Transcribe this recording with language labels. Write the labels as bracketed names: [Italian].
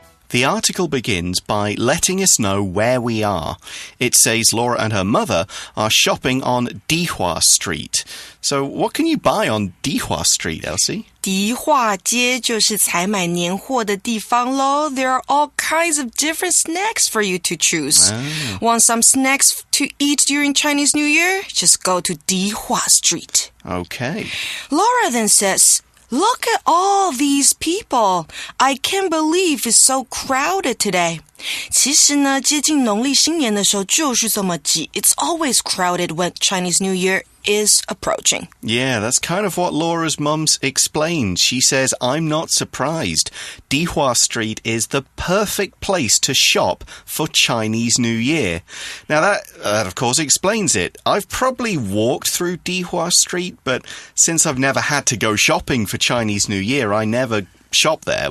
[English] The article begins by letting us know where we are. It says Laura and her mother are shopping on Dihua Street. So what can you buy on Dihua Street, Elsie? [Chinese] 迪化街就是采买年货的地方咯. [English] There are all kinds of different snacks for you to choose. Want some snacks to eat during Chinese New Year? Just go to Dihua Street. Okay. Laura then says, Look at all these people. I can't believe it's so crowded today. [Chinese] 其实呢，接近农历新年的时候就是这么挤. [English] It's always crowded when Chinese New Year is approaching. Yeah, that's kind of what Laura's mum's explained. She says, I'm not surprised. Dihua Street is the perfect place to shop for Chinese New Year. Now that of course explains it. I've probably walked through Dihua Street, but since I've never had to go shopping for Chinese New Year, I never shop there.